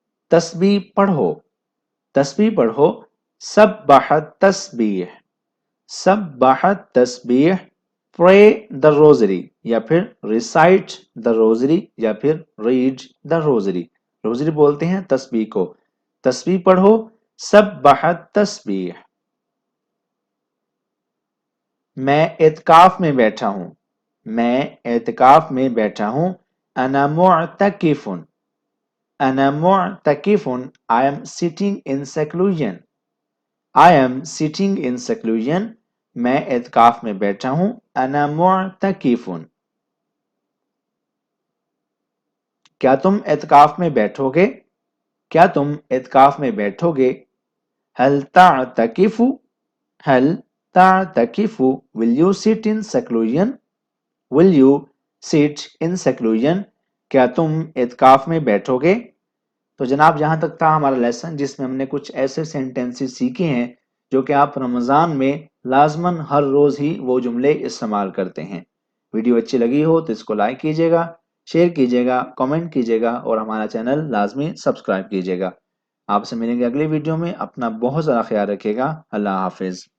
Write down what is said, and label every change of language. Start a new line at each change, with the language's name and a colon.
Urdu: تسبیح پڑھو. تسبیح پڑھو.
Arabic: سبح تسبیح. سبح تسبیح.
English: pray the rosary
Urdu: یا پھر
English: recite the rosary یا پھر read the rosary.
Urdu: روزری بولتے ہیں تسبیح کو. تسبیح پڑھو.
Arabic: سبح تسبیح.
Urdu: میں اعتکاف میں بیٹھا ہوں. میں اعتکاف میں بیٹھا ہوں.
Arabic: انا معتکف. انا معتکف.
English: I am sitting in seclusion. I am sitting in seclusion.
Urdu: میں اعتکاف میں بیٹھا ہوں.
Arabic: انا معتکف.
Urdu: کیا تم اعتکاف میں بیٹھو گے؟ کیا تم اعتکاف میں بیٹھو گے؟
Arabic: هل تعتکف. هل تعتکف.
English: Will you sit in seclusion? Will you sit in seclusion?
Urdu: کیا تم اعتکاف میں بیٹھو گے؟ تو جناب یہاں تک تھا ہمارا لیسن، جس میں ہم نے کچھ ایسے سینٹینسز سیکھے ہیں جو کہ آپ رمضان میں لازماً ہر روز ہی وہ جملے استعمال کرتے ہیں۔ ویڈیو اچھی لگی ہو تو اس کو لائک کیجیے گا، شیئر کیجیے گا، کامنٹ کیجیے گا اور ہمارا چینل لازمی سبسکرائب کیجیے گا۔ آپ سے ملیں گے اگلی ویڈیو میں، اپنا بہت زیادہ خیال رکھیے گا۔ اللہ حافظ۔